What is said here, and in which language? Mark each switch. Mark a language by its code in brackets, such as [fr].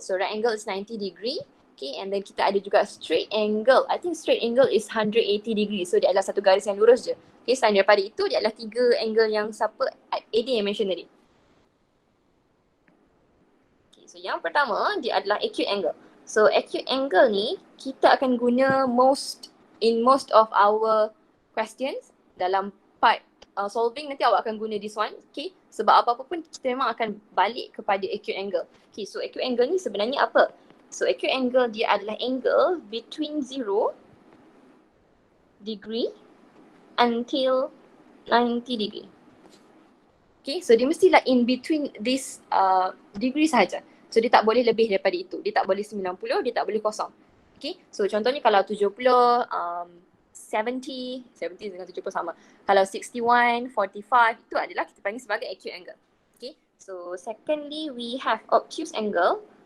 [en] So right angle is 90 degree. Okay, and then [ms] kita ada juga [en] straight angle. I think straight angle is 180 degree. [ms] So dia adalah satu garis yang lurus je. Okay, selain daripada itu dia adalah 3 angle yang siapa AD yang mention tadi. Okay, so yang pertama dia adalah acute angle. So acute angle ni kita akan guna [en] in most of our questions [ms] dalam part solving. Nanti awak akan guna [en] this one. [ms] Okay, sebab apa-apa pun kita memang akan balik kepada acute angle. Okay, so acute angle ni sebenarnya apa? So acute angle dia adalah [en] angle between 0 degree until 90 degree. [ms] Okay, so dia mestilah [en] in between this degree [ms] sahaja. So dia tak boleh lebih daripada itu. Dia tak boleh 90, dia tak boleh kosong. Okay, so contohnya kalau 70, 70 dengan 70 sama. Kalau 61, 45, itu adalah kita panggil sebagai acute angle. [en] Okay, so secondly we have obtuse angle.